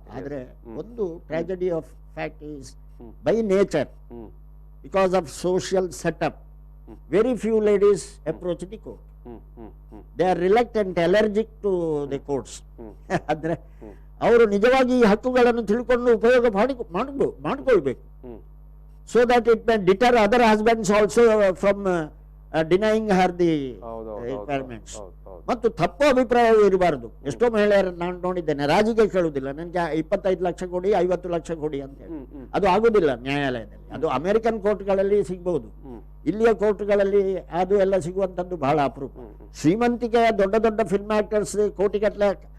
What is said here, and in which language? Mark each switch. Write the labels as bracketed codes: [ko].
[kn] ಆದ್ರೆ ಒಂದು [en] Tragedy of fact is by nature, because of social setup, very few ladies approach the court. They are reluctant, allergic to the courts. [kn] ಅಂದ್ರೆ ಅವರು ನಿಜವಾಗಿ ಈ ಹಕ್ಕುಗಳನ್ನು ತಿಳ್ಕೊಂಡು ಉಪಯೋಗ ಮಾಡಿಕೊಳ್ಬೇಕು. [en] So that it may deter other husbands also from denying her the requirements. [kn] ಮತ್ತು ತಪ್ಪು ಅಭಿಪ್ರಾಯವೂ ಇರಬಾರದು. ಎಷ್ಟೋ ಮಹಿಳೆಯರನ್ನು ನಾನು ನೋಡಿದ್ದೇನೆ, ರಾಜಿಗೆ ಕೇಳುವುದಿಲ್ಲ, ನನಗೆ 25 ಲಕ್ಷ ಕೊಡಿ, 50 ಲಕ್ಷ ಕೊಡಿ ಅಂತ ಹೇಳಿ. ಅದು ಆಗುದಿಲ್ಲ ನ್ಯಾಯಾಲಯದಲ್ಲಿ. ಅದು ಅಮೆರಿಕನ್ ಕೋರ್ಟ್ಗಳಲ್ಲಿ ಸಿಗಬಹುದು, ಇಲ್ಲಿಯ ಕೋರ್ಟ್ಗಳಲ್ಲಿ ಅದು ಎಲ್ಲ ಸಿಗುವಂಥದ್ದು ಬಹಳ ಅಪರೂಪ. ಶ್ರೀಮಂತಿಕೆಯ ದೊಡ್ಡ ದೊಡ್ಡ ಫಿಲ್ಮ್ ಆಕ್ಟರ್ಸ್ ಕೋಟಿಗಟ್ಟಲೆ